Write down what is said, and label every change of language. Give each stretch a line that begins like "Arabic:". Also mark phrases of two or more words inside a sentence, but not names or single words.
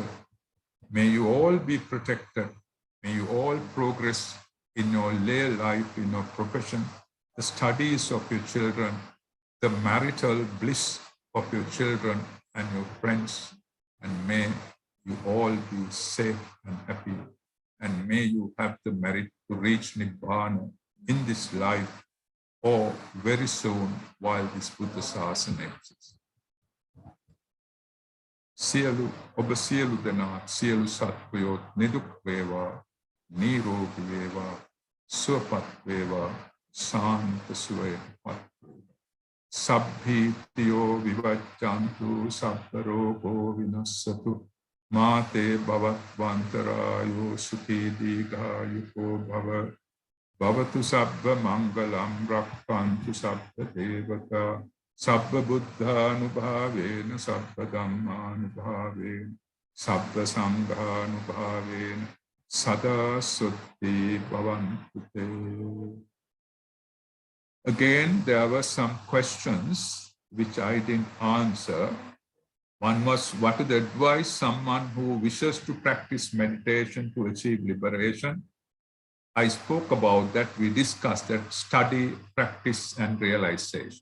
English: May you all be protected. May you all progress in your lay life, in your profession, the studies of your children, the marital bliss of your children and your friends, and may you all be safe and happy, and may you have the merit to reach Nibbana in this life or very soon while this Buddha Sasana exists.
Sinhala: සියලු, ඔබ සියලු දෙනා, සියලු සත්වයෝ, නිදුක් වේවා, නිරෝගී වේවා, සුවපත් වේවා, සන්ත සුව පත් වේවා.
Pali: Sabbhi tiyo vivaccantu, sabbarogo vinassatu, Mate bhavatvantarayo sukhi digayuko bhava. Bhavatu sabba mangalam rakkantu sabba devata. Sabba buddha anubhavena sabba dhamma anubhavena. Sabba sangha anubhavena. Sada sutti bhavantu te.
English: Again, there were some questions which I didn't answer. One was, what would advise someone who wishes to practice meditation to achieve liberation? I spoke about that. We discussed that study, practice, and realization.